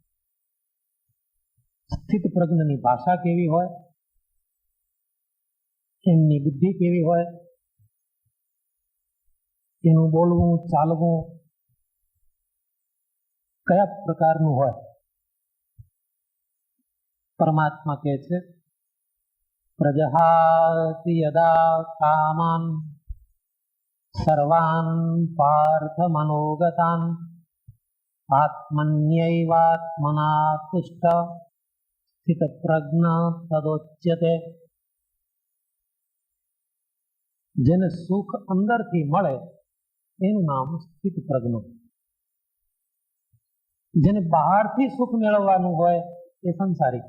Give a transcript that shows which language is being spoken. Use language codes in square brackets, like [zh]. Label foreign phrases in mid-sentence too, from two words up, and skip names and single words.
[gu] સ્થિત પ્રજ્ઞની ભાષા કેવી હોય, એમની બુદ્ધિ કેવી હોય, એનું બોલવું ચાલવું કયા પ્રકારનું હોય? પરમાત્મા કહે છે [sa] પ્રજહાતિ યદા કામાન સર્વાન પાર્થ મનોગતાન આત્મન્યૈવાત્મના તુષ્ટ સ્થિત પ્રજ્ઞ તદોચ્યતે. [gu] જેને સુખ અંદરથી મળે એનું નામ સ્થિત પ્રજ્ઞ. જેને બહારથી સુખ મેળવવાનું હોય એ સંસારિક.